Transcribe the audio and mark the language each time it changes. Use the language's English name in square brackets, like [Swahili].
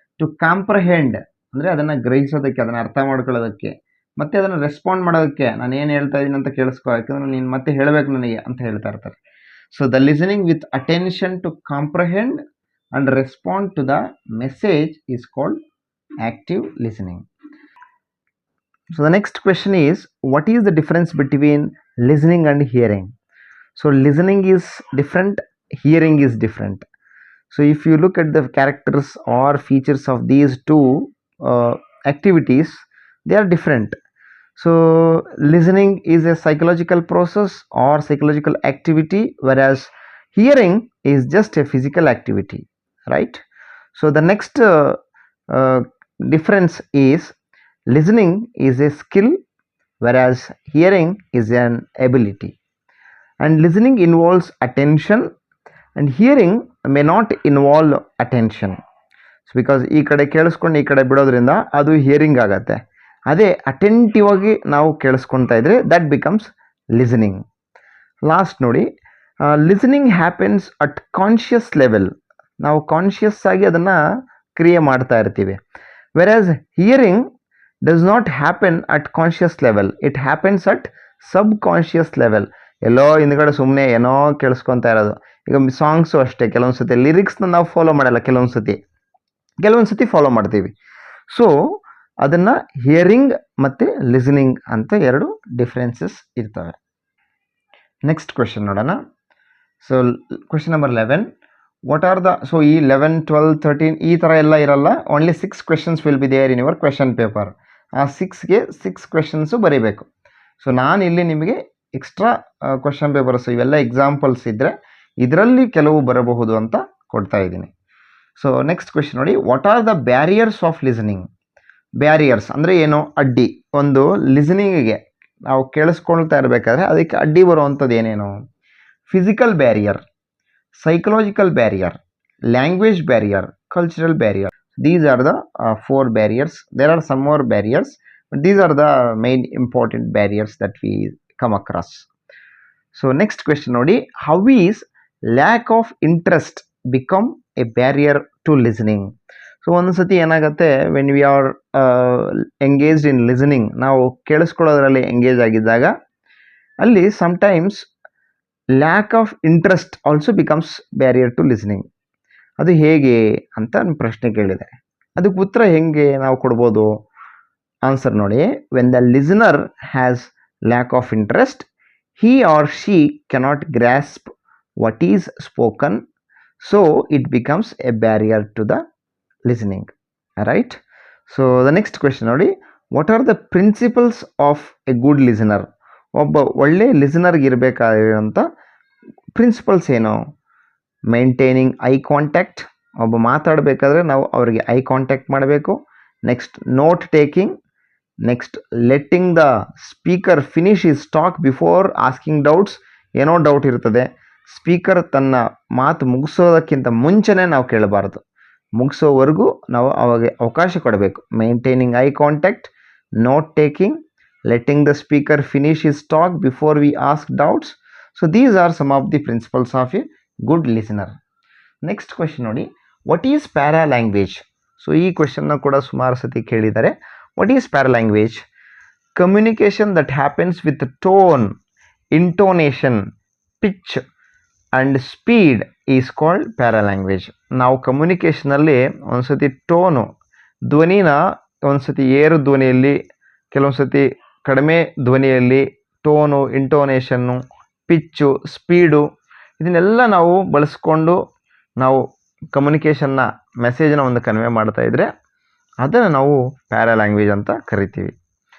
[English] to comprehend [Kannada] ಅಂದರೆ ಅದನ್ನು ಗ್ರಹಿಸೋದಕ್ಕೆ, ಅದನ್ನು ಅರ್ಥ ಮಾಡ್ಕೊಳ್ಳೋದಕ್ಕೆ, ಮತ್ತು ಅದನ್ನು ರೆಸ್ಪಾಂಡ್ ಮಾಡೋದಕ್ಕೆ. ನಾನು ಏನು ಹೇಳ್ತಾ ಇದ್ದೀನಿ ಅಂತ ಕೇಳಿಸ್ಕೊ, ಯಾಕಂದರೆ ನೀನು ಮತ್ತೆ ಹೇಳಬೇಕು ನನಗೆ ಅಂತ ಹೇಳ್ತಾ ಇರ್ತಾರೆ. [English] So the listening with attention to comprehend and respond to the message is called active listening. So the next question is, what is the difference between listening and hearing? So listening is different, hearing is different. So if you look at the characters or features of these 2 activities, they are different. So listening is a psychological process or psychological activity, whereas hearing is just a physical activity, right? So the next difference is, listening is a skill, whereas hearing is an ability. And listening involves attention and hearing may not involve attention. So because [Kannada] ಈ ಕಡೆ ಕೇಳಿಸ್ಕೊಂಡು ಈ ಕಡೆ ಬಿಡೋದ್ರಿಂದ ಅದು hearing ಆಗುತ್ತೆ. ಅದೇ attentive ಆಗಿ ನಾವು ಕೇಳಿಸ್ಕೊತಾ ಇದ್ರೆ [English] That becomes listening. Last ನೋಡಿ, listening happens at conscious level. [Kannada] ನಾವು ಕಾನ್ಷಿಯಸ್ ಆಗಿ ಅದನ್ನು ಕ್ರಿಯೆ ಮಾಡ್ತಾ ಇರ್ತೀವಿ. [English] Whereas hearing does not happen at conscious level, it happens at subconscious level. [Kannada] ಎಲ್ಲೋ ಹಿಂದ್ಗಡೆ ಸುಮ್ಮನೆ ಏನೋ ಕೇಳಿಸ್ಕೊತಾ ಇರೋದು. ಈಗ ಸಾಂಗ್ಸು ಅಷ್ಟೇ, ಕೆಲವೊಂದು ಸತಿ ಲಿರಿಕ್ಸ್ನ ನಾವು ಫಾಲೋ ಮಾಡಲ್ಲ, ಕೆಲವೊಂದು ಸತಿ ಫಾಲೋ ಮಾಡ್ತೀವಿ. ಸೊ ಅದನ್ನು ಹಿಯರಿಂಗ್ ಮತ್ತು ಲಿಸನಿಂಗ್ ಅಂತ 2 ಡಿಫ್ರೆನ್ಸಸ್ ಇರ್ತವೆ. ನೆಕ್ಸ್ಟ್ ಕ್ವೆಶನ್ ನೋಡೋಣ. [English] so question number 11, what are the, so [Kannada] ಈ 11, 12, 13 ಈ ಥರ ಎಲ್ಲ ಇರಲ್ಲ, [English] Only 6 questions will be there in your question paper. [Kannada] ಆ 6ಗೆ 6 ಕ್ವೆಶನ್ಸು ಬರೀಬೇಕು. ಸೊ ನಾನು ಇಲ್ಲಿ ನಿಮಗೆ ಎಕ್ಸ್ಟ್ರಾ ಕ್ವೆಶನ್ ಪೇಪರ್ಸ್ ಇವೆಲ್ಲ ಎಕ್ಸಾಂಪಲ್ಸ್ ಇದ್ದರೆ ಇದರಲ್ಲಿ ಕೆಲವು ಬರಬಹುದು ಅಂತ ಕೊಡ್ತಾ ಇದ್ದೀನಿ. [English] So next question ನೋಡಿ, what are the barriers of listening. [Kannada] Barriers ಅಂದರೆ ಏನು? ಅಡ್ಡಿ. ಒಂದು ಲಿಸನಿಂಗಿಗೆ ನಾವು ಕೇಳಿಸ್ಕೊಳ್ತಾ ಇರಬೇಕಾದ್ರೆ ಅದಕ್ಕೆ ಅಡ್ಡಿ ಬರುವಂಥದ್ದು ಏನೇನು? [English] Physical barrier, psychological barrier, language barrier, cultural barrier. These are the 4 barriers. There are some more barriers, but these are the main important barriers that we come across. So next question nodi, how is lack of interest become a barrier to listening? So [Kannada] ಒಂದೊಂದ್ಸತಿ ಏನಾಗುತ್ತೆ, [English] when we are engaged in listening, [Kannada] ನಾವು ಕೇಳಿಸ್ಕೊಳ್ಳೋದ್ರಲ್ಲಿ engage ಆಗಿದ್ದಾಗ ಅಲ್ಲಿ [English] Sometimes lack of interest also becomes barrier to listening. [Kannada] ಅದು ಹೇಗೆ ಅಂತ ನನ್ನ ಪ್ರಶ್ನೆ ಕೇಳಿದೆ. ಅದಕ್ಕೆ ಉತ್ತರ ಹೆಂಗೆ ನಾವು ಕೊಡ್ಬೋದು? [English] Answer ನೋಡಿ, when the listener has lack of interest, he or she cannot grasp what is spoken, so it becomes a barrier to the listening. Right? So the next question ನೋಡಿ, what are the principles of a good listener? [Kannada] ಒಬ್ಬ ಒಳ್ಳೆ ಲಿಸನರ್ಗೆ ಇರಬೇಕಾಗಿರೋಂಥ principles ಏನು? [English] maintaining eye contact, [Kannada] ಒಬ್ಬ ಮಾತಾಡಬೇಕಾದ್ರೆ ನಾವು ಅವರಿಗೆ eye contact ಮಾಡಬೇಕು. [English] Next note taking. Next letting the speaker finish his talk before asking doubts. [Kannada] ಏನೋ doubt ಇರ್ತದೆ, ಸ್ಪೀಕರ್ ತನ್ನ ಮಾತು ಮುಗಿಸೋದಕ್ಕಿಂತ ಮುಂಚೆನೇ ನಾವು ಕೇಳಬಾರ್ದು, ಮುಗಿಸೋವರೆಗೂ ನಾವು ಅವಾಗ ಅವಕಾಶ ಕೊಡಬೇಕು. [English] Maintaining eye contact, note taking, letting the speaker finish his talk before we ask doubts. So these are some of the principles of a good listener. Next question ನೋಡಿ, what is paralanguage? [Kannada] ಸೊ ಈ ಕ್ವೆಶನ್ನ ಕೂಡ ಸುಮಾರು ಸತಿ ಕೇಳಿದ್ದಾರೆ. [English] what is paralanguage? Communication that happens with tone, intonation, pitch and speed is called paralanguage. [Kannada] ನಾವು ಕಮ್ಯುನಿಕೇಷನಲ್ಲಿ ಒಂದ್ಸತಿ tone, ಧ್ವನಿನ ಒಂದ್ಸತಿ ಏರು ಧ್ವನಿಯಲ್ಲಿ, ಕೆಲವೊಂದು ಸತಿ ಕಡಿಮೆ ಧ್ವನಿಯಲ್ಲಿ, ಟೋನು, ಇಂಟೋನೇಷನ್ನು, ಪಿಚ್ಚು, ಸ್ಪೀಡು, ಇದನ್ನೆಲ್ಲ ನಾವು ಬಳಸ್ಕೊಂಡು ನಾವು ಕಮ್ಯುನಿಕೇಷನ್ನ ಮೆಸೇಜನ್ನ ಒಂದು ಕನ್ವೆ ಮಾಡ್ತಾ ಇದ್ದರೆ ಅದನ್ನು ನಾವು ಪ್ಯಾರಾಲ್ಯಾಂಗ್ವೇಜ್ ಅಂತ ಕರಿತೀವಿ.